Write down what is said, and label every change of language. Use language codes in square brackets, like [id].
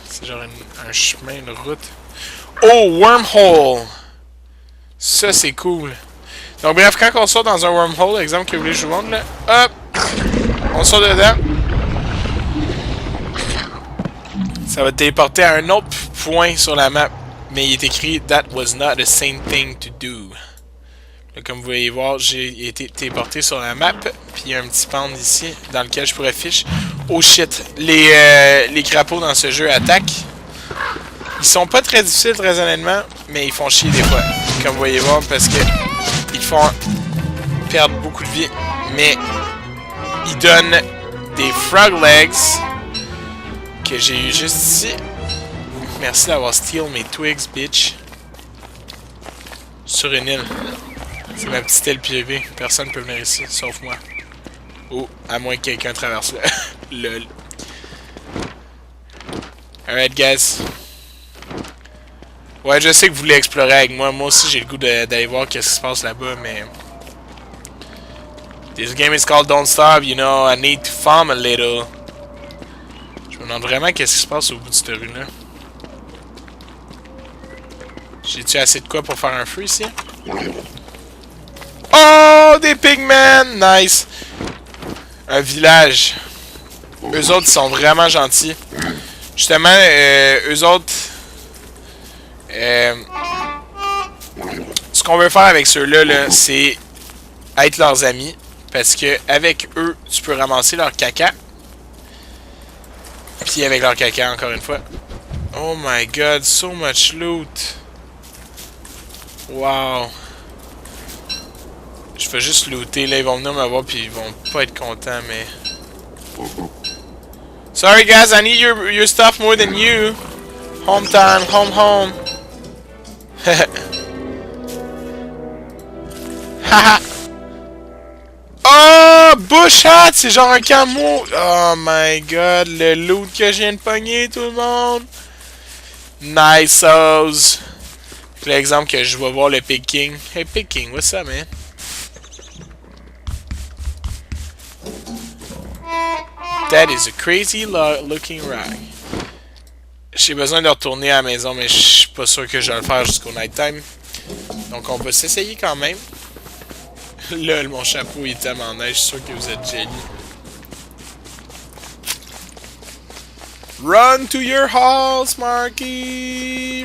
[fr] C'est genre un chemin, une route. Oh, wormhole! Ça, c'est cool. Donc, bref, quand on sort dans un wormhole, exemple que vous voulez que je vous montre, là, hop! On sort dedans. Ça va te téléporter à un autre point sur la map. Mais il est écrit [en] That was not the same thing to do. [fr] Là, comme vous voyez voir, j'ai été téléporté sur la map. Puis il y a un petit panda ici dans lequel je pourrais fiche. [en] Oh shit! [fr] Les crapauds dans ce jeu attaquent. Ils sont pas très difficiles, très honnêtement. Mais ils font chier des fois. Comme vous voyez voir, parce que ils font perdre beaucoup de vie. Mais ils donnent des frog legs que j'ai eu juste ici. Merci d'avoir [en] steal [fr] mes [en] twigs, bitch. [fr] Sur une île. C'est ma petite île privée. Personne ne peut venir ici, sauf moi. Oh, à moins que quelqu'un traverse là. Lol. [en] Alright, guys. [fr] Ouais, je sais que vous voulez explorer avec moi. Moi aussi, j'ai le goût d'aller voir qu'est-ce qui se passe là-bas, mais... [en] This game is called Don't Starve, you know. I need to farm a little. [fr] Je me demande vraiment qu'est-ce qui se passe au bout de cette rue-là. J'ai-tu assez de quoi pour faire un feu ici? Oh, des pigmen! Nice! Un village. Eux autres, ils sont vraiment gentils. Justement, eux autres... ce qu'on veut faire avec ceux-là, -là, c'est être leurs amis. Parce que avec eux, tu peux ramasser leur caca. Puis avec leur caca, encore une fois. [en] Oh my god, so much loot! Wow! [fr] Je vais juste looter. Là, ils vont venir me voir puis ils vont pas être contents, mais... [en] Sorry guys, I need your stuff more than you. Home time, home. Haha. Oh, bush hat, [fr] c'est genre un camo. [en] Oh my god, [fr] le loot que je viens de pogner, tout le monde. [en] Nice sauce. [fr] L'exemple que je vais voir le Pig King. [en] Hey Pig King, what's up, man? That is a crazy looking rag. [fr] J'ai besoin de retourner à la maison, mais je suis pas sûr que je vais le faire jusqu'au nighttime. Donc on va s'essayer quand même. Lol, mon chapeau il est tellement neige, je suis sûr que vous êtes jelly. [en] Run to your house, Marky!